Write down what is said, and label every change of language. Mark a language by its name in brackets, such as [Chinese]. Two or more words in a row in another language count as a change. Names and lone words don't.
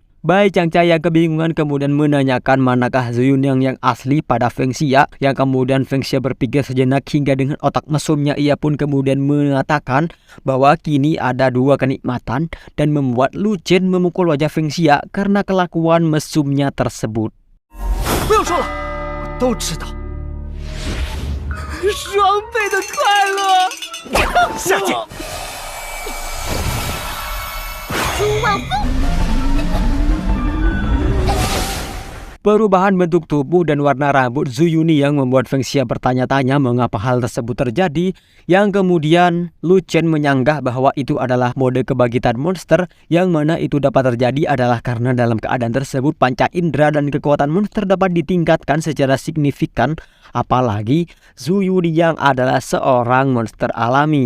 [Indonesian] Bai Changcai yang kebingungan kemudian menanyakan manakah Zhu Yunyang yang asli pada Feng Xia, yang kemudian Feng Xia berpikir sejenak hingga dengan otak mesumnya ia pun kemudian mengatakan bahwa kini ada dua kenikmatan dan membuat Lu Chen memukul wajah Feng Xia karena kelakuan mesumnya tersebut. [Chinese] 不用说了，我都知道。双倍的快乐，下贱！朱望风。 [Indonesian] Perubahan bentuk tubuh dan warna rambut Zhu Yunyang membuat Feng Xia bertanya-tanya mengapa hal tersebut terjadi, yang kemudian Lu Chen menyanggah bahwa itu adalah mode kebangkitan monster, yang mana itu dapat terjadi adalah karena dalam keadaan tersebut panca indera dan kekuatan monster dapat ditingkatkan secara signifikan, apalagi Zhu Yunyang adalah seorang monster alami.